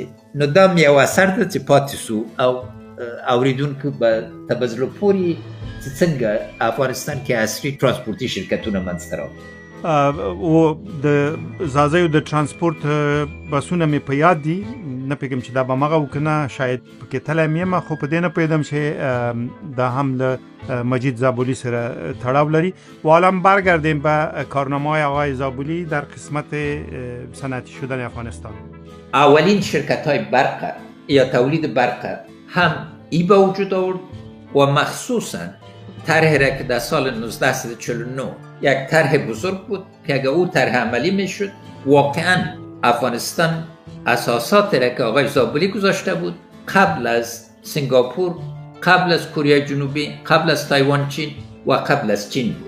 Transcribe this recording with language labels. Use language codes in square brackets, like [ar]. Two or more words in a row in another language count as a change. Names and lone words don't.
[ps] نو دا مې یو اثر ده چې پاتې سو او اوریدونکو به تبزلو پوری چې څنګه افغانستان کې عصري ترانسپورتي شرکتونه منځته راغلل. او د زازیو د ترانسپورت بسونه مې په یاد دي، نه پوهېږم چې دا به همغه و که نه، شاید پکې تللی مې یم، خو په دې نه پوهېدم چې دا هم له مجید زابلی سره تړاو لري. [fa] و حالا برگردیم به کارنامه‌های آقای زابلی در قسمت صنعتی شدن افغانستان. اولین شرکت‌های برق یا تولید برق هم ای به وجود آورد و مخصوصاً طرح را که در سال 1949 یک طرح بزرگ بود که اگر او طرح عملی میشد، واقعاً افغانستان اساسات را که آقای زابلی گذاشته بود قبل از سنگاپور، قبل از کره جنوبی، قبل از تایوان چین و قبل از چین بود.